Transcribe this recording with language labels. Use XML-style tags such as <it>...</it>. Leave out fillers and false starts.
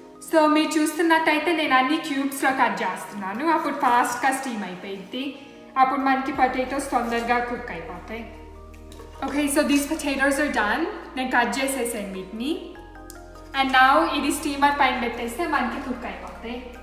<te>So మీరు చూస్తున్నట్టయితే నేను అన్ని క్యూబ్స్లో కట్ చేస్తున్నాను, అప్పుడు ఫాస్ట్గా స్టీమ్ అయిపోయింది, అప్పుడు మనకి పొటాటోస్ తొందరగా కుక్ అయిపోతాయి.</te> <en>Okay, so these potatoes are done.</en> <te>నేను కట్ చేసేసాను వీటిని. అండ్ నౌ ఇది స్టీమర్ పైన పెట్టేస్తే మనకి కుక్ అయిపోతాయి.</te>